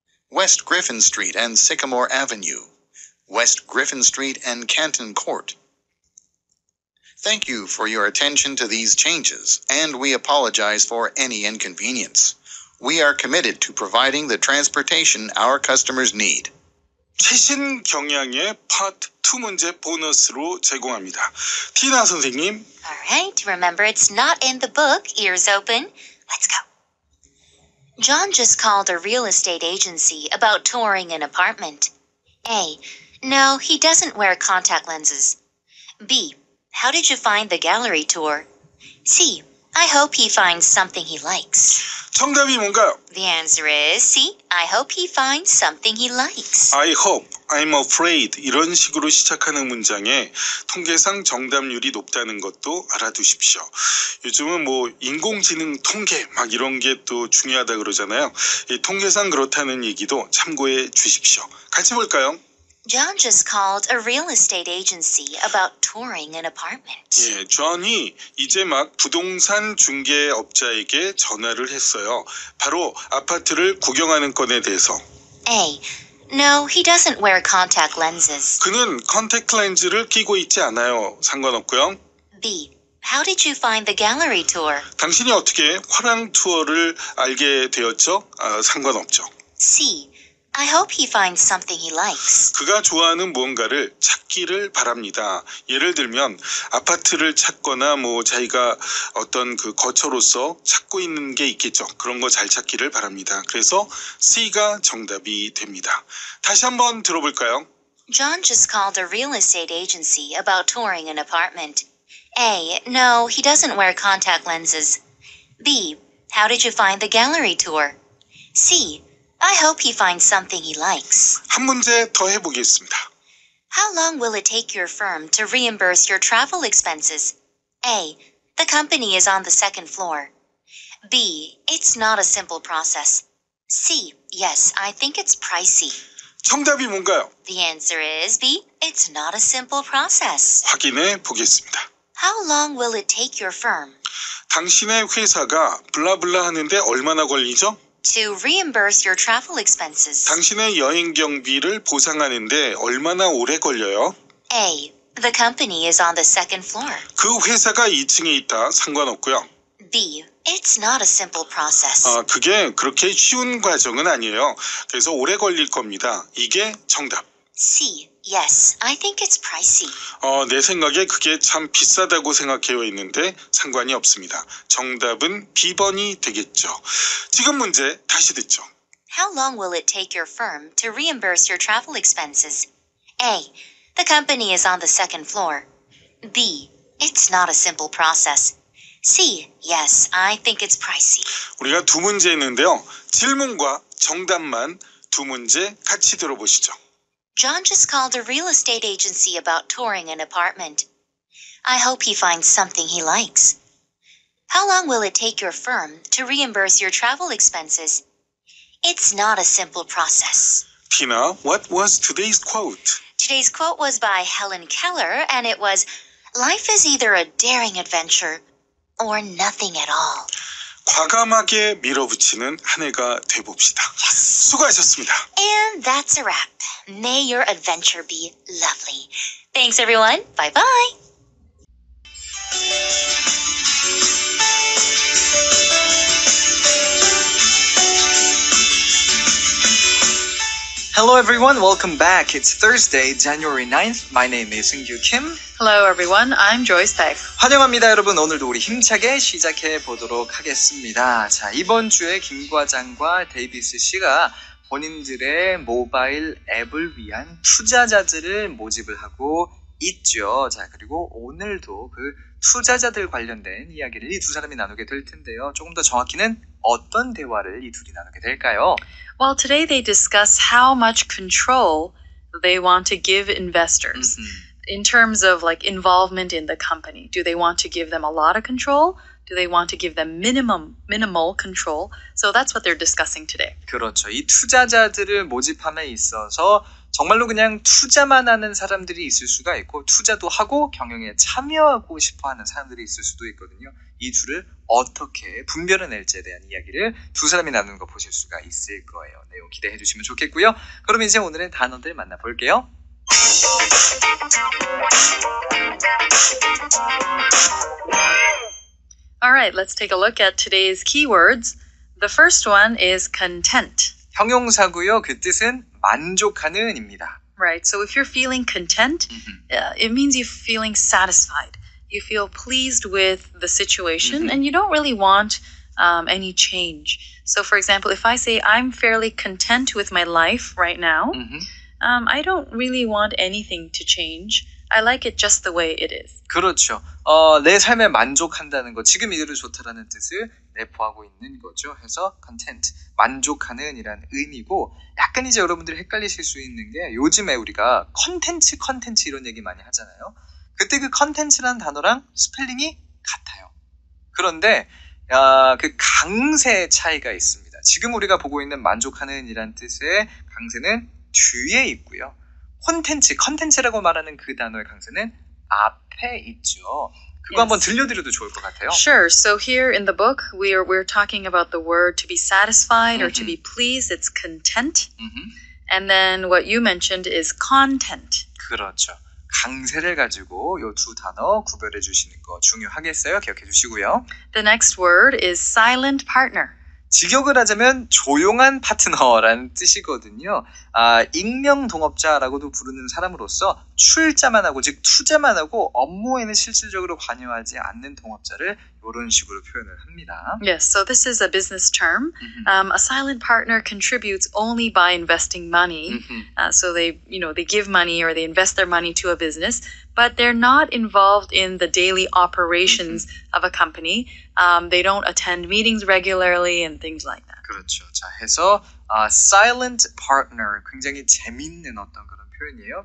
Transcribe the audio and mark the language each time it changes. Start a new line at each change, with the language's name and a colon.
English: West Griffin Street and Sycamore Avenue. West Griffin Street and Canton Court. Thank you for your attention to these changes, and we apologize for any inconvenience. We are committed to providing the transportation our customers need.
Korean: 최신 경향의 파트 2 문제 보너스로 제공합니다. 티나 선생님.
English: All right, remember it's not in the book. Ears open. Let's go. John just called a real estate agency about touring an apartment. A. No, he doesn't wear contact lenses. B. How did you find the gallery tour? C. I hope he finds something he likes.
Korean: 정답이 뭔가요?
English: The answer is C. I hope he finds something he likes. I hope, I'm afraid
Korean: 이런 식으로 시작하는 문장에 통계상 정답률이 높다는 것도 알아두십시오. 요즘은 뭐 인공지능 통계 막 이런 게 또 중요하다 그러잖아요. 이 통계상 그렇다는 얘기도 참고해 주십시오. 같이 볼까요?
English: John just called a real estate agency about touring an apartment.
Korean: 예, 존이 이제 막 부동산 중개업자에게 전화를 했어요. 바로 아파트를 구경하는 건에 대해서.
English: A. No, he doesn't wear contact lenses.
Korean: 그는 컨택트 렌즈를 끼고 있지 않아요. 상관없고요.
English: B. How did you find the gallery tour?
Korean: 당신이 어떻게 화랑 투어를 알게 되었죠? 상관없죠.
English: C. I hope he finds something he likes.
Korean: 그가 좋아하는 무언가를 찾기를 바랍니다. 예를 들면 아파트를 찾거나 뭐 자기가 어떤 그 거처로서 찾고 있는 게 있겠죠. 그런 거 잘 찾기를 바랍니다. 그래서 C가 정답이 됩니다. 다시 한번 들어볼까요?
English: John just called a real estate agency about touring an apartment. A. No, he doesn't wear contact lenses. B. How did you find the gallery tour? C. I hope he finds something he likes.
Korean: 한 문제 더 해보겠습니다.
English: How long will it take your firm to reimburse your travel expenses? A. The company is on the second floor. B. It's not a simple process. C. Yes, I think it's pricey.
Korean: 정답이 뭔가요?
English: The answer is B. It's not a simple process.
Korean: 확인해 보겠습니다.
English: How long will it take your firm
Korean: 당신의 회사가 블라블라 하는데 얼마나 걸리죠?
English: to reimburse your travel expenses?
Korean: 당신의 여행 경비를 보상하는데 얼마나 오래 걸려요?
English: A. The company is on the second floor.
Korean: 그 회사가 2층에 있다. 상관없고요.
English: B. It's not a simple process.
Korean: 그게 그렇게 쉬운 과정은 아니에요. 그래서 오래 걸릴 겁니다. 이게 정답.
English: C. Yes, I think it's pricey.
Korean: 내 생각에 그게 참 비싸다고 생각해요 있는데 상관이 없습니다. 정답은 B번이 되겠죠. 지금 문제 다시 듣죠.
English: How long will it take your firm to reimburse your travel expenses? A. The company is on the second floor. B. It's not a simple process. C. Yes, I think it's pricey.
Korean: 우리가 두 문제 했는데요. 질문과 정답만 두 문제 같이 들어보시죠.
English: John just called a real estate agency about touring an apartment. I hope he finds something he likes. How long will it take your firm to reimburse your travel expenses? It's not a simple process. Tina, what was today's quote? Today's quote was by Helen Keller, and it was, "Life is either a daring adventure or nothing at all."
Korean: 과감하게 밀어붙이는 한 해가 돼봅시다. 수고하셨습니다.
English: And that's a wrap. May your adventure be lovely. Thanks, everyone. Bye-bye. Hello everyone, welcome back. It's Thursday, January 9th. My name is Seung-Gyu Kim. Hello everyone, I'm Joyce Peck.
Korean: 환영합니다 여러분. 오늘도 우리 힘차게 시작해 보도록 하겠습니다. 자, 이번 주에 김 과장과 데이비스 씨가 본인들의 모바일 앱을 위한 투자자들을 모집을 하고 있죠. 자, 그리고 오늘도 그 투자자들 관련된 이야기를 이 두 사람이 나누게 될 텐데요. 조금 더 정확히는 어떤 대화를 이 둘이 나누게 될까요?
English: Well, today they discuss how much control they want to give investors in terms of like involvement in the company. Do they want to give them a lot of control? Do they want to give them minimal control? So that's what they're discussing today.
Korean: 그렇죠. 이 투자자들을 모집함에 있어서 정말로 그냥 투자만 하는 사람들이 있을 수가 있고 투자도 하고 경영에 참여하고 싶어하는 사람들이 있을 수도 있거든요. 이 둘을 어떻게 분별해낼지에 대한 이야기를 두 사람이 나누는 거 보실 수가 있을 거예요. 내용 기대해 주시면 좋겠고요. 그럼 이제 오늘의 단어들 만나볼게요.
English: Alright, let's take a look at today's keywords. The first one is content.
Korean: 형용사고요. 그 뜻은 만족하는 입니다.
English: Right, so if you're feeling content, it means you're feeling satisfied. You feel pleased with the situation and you don't really want any change. So, for example, if I say I'm fairly content with my life right now, I don't really want anything to change. I like it just the way it is.
Korean: 그렇죠. 내 삶에 만족한다는 거, 지금 이대로 좋다라는 뜻을 내포하고 있는 거죠. 해서 content, 만족하는 이란 의미고, 약간 이제 여러분들이 헷갈리실 수 있는 게 요즘에 우리가 컨텐츠 이런 얘기 많이 하잖아요. 그때 그 컨텐츠라는 단어랑 스펠링이 같아요. 그런데 그 강세 차이가 있습니다. 지금 우리가 보고 있는 만족하는 이란 뜻의 강세는 뒤에 있고요. 컨텐츠라고 말하는 그 단어의 강세는 앞에 있죠. 그거 한번 들려드려도 좋을 것 같아요.
English: Sure. So here in the book, we're talking about the word to be satisfied or to be pleased. It's content. And then what you mentioned is content.
Korean: 그렇죠. 강세를 가지고 이 두 단어 구별해 주시는 거 중요하겠어요. 기억해 주시고요.
English: The next word is silent partner.
Korean: 직역을 하자면 조용한 파트너라는 뜻이거든요. 익명 동업자라고도 부르는 사람으로서 출자만 하고, 즉 투자만 하고 업무에는 실질적으로 관여하지 않는 동업자를 이런 식으로 표현을 합니다.
English: Yes, so this is a business term. A silent partner contributes only by investing money. So they give money or they invest their money to a business, but they're not involved in the daily operations of a company. They don't attend meetings regularly and things like that.
Korean: 그렇죠. 자, 해서 silent partner, 굉장히 재밌는 어떤 그런 표현이에요.